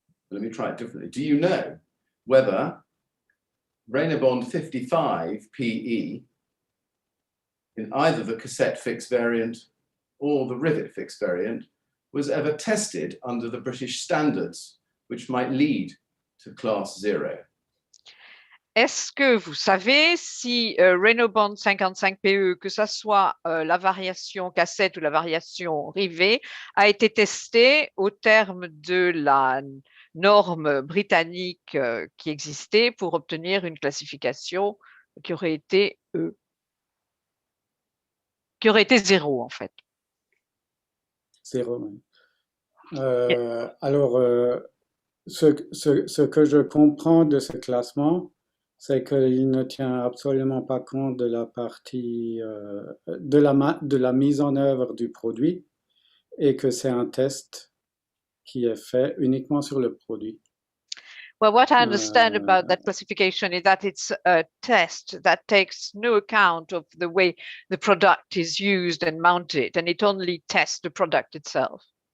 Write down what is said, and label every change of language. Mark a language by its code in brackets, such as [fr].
[en] Let me try it differently. Do you know whether Reynobond 55 PE in either the cassette fix variant or the rivet fix variant was ever tested under the British standards, which might lead to class 0? [fr] Est-ce que vous savez si Reynobond 55 PE, que ce soit la variation cassette ou la variation rivet, a été testé au terme de la norme britannique qui existait pour obtenir une classification qui aurait été 0 en fait? 0, oui. Alors, ce que je comprends de ce classement, c'est qu'il ne tient absolument pas compte de la partie de la mise en œuvre du produit et que c'est un test qui est fait uniquement sur le produit. [en] Well, what I understand about that classification is that it's a test that takes no account of the way the product is used and mounted, and it only tests the product itself.